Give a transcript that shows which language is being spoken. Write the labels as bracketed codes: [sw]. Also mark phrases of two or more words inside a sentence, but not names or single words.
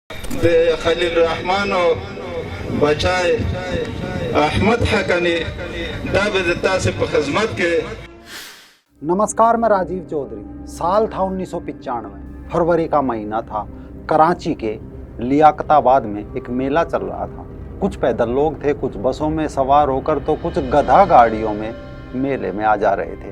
[ps] د خلیل الرحمن او بچای احمد حقانی دا به تاسو په خدمت کې। [hi] नमस्कार, मैं राजीव चौधरी। साल था 1995, फरवरी का महीना था। कराची के लियाकताबाद में एक मेला चल रहा था। कुछ पैदल लोग थे, कुछ बसों में सवार होकर तो कुछ गधा गाड़ियों में मेले में आ जा रहे थे।